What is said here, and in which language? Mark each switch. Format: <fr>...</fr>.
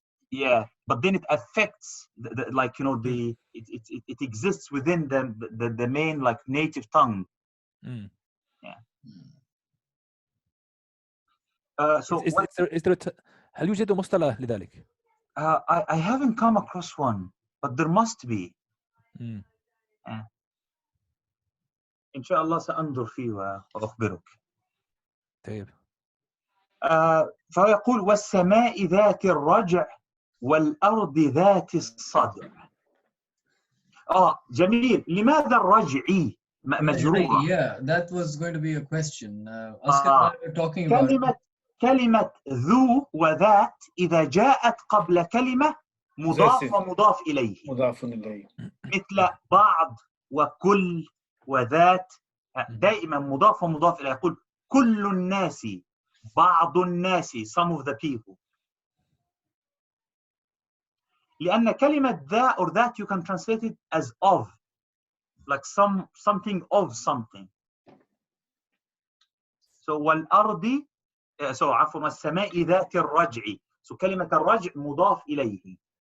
<en>Yeah, but then it affects it exists within the main native tongue. Yeah. So</en> <ar>is there هل يوجد مصطلح لذلك؟</ar> <en>I haven't come across one, but there must be.</en> <ar>إن شاء الله سأنظر فيه وأخبرك. طيب. فيقول والسماء ذات الرجع والأرض ذات الصدع. جميل. لماذا الرجعي مجرورة؟</ar> <en>Yeah, that was going to be a question. Oscar, we were talking about</en> <ar>كلمة ذو وذات إذا جاءت قبل كلمة مضاف</ar> <en>Possessive.</en> <ar>ومضاف إليه مضاف إليه. مثل بعض وكل وذات دائما مضاف ومضاف إليه. يقول كل الناس بعض الناس some of the people.</ar> <en>لأن كلمة ذا or that you can translate it as of, like something of something.</en> <ar>So والأرض عفوا والسماء ذات الرجع. So كلمة الرجع مضاف إليه.</ar>